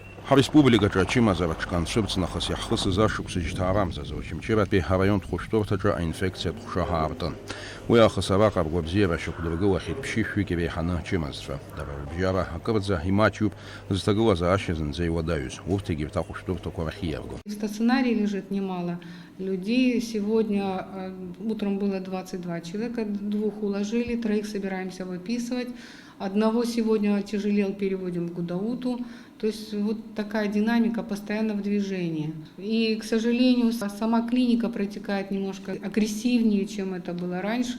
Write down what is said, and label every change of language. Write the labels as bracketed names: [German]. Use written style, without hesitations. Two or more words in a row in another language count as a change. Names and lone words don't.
[Abkhazian] Республикаҿы ачымазараҿ концепцианахыс иаҳхысыз ашықәсыжь ҭаарамзазы Очамчыратәи ҳараионтә хәышәтәырҭаҿы аинфекциатә ҟәша ҳаартын. Уи аахыс араҟа ргәабзиара шьақәдыргылахьеит ԥшьышәҩык иреиҳаны ачымазцәа. Дара рыбжьара акырӡа имаҷҩуп зҭагылазаашьа зынӡа иуадаҩыз. Урҭ егьырҭ ахәышәтәырҭақәа рахь ииаргон. [Russian] В стационаре лежит немало людей. Сегодня утром было 22 человека, 2 уложили, 3 собираемся выписывать. Одного сегодня отяжелел, переводим в Гудауту. То есть вот такая динамика постоянно в движении. И, к сожалению, сама клиника протекает немножко агрессивнее, чем это было раньше.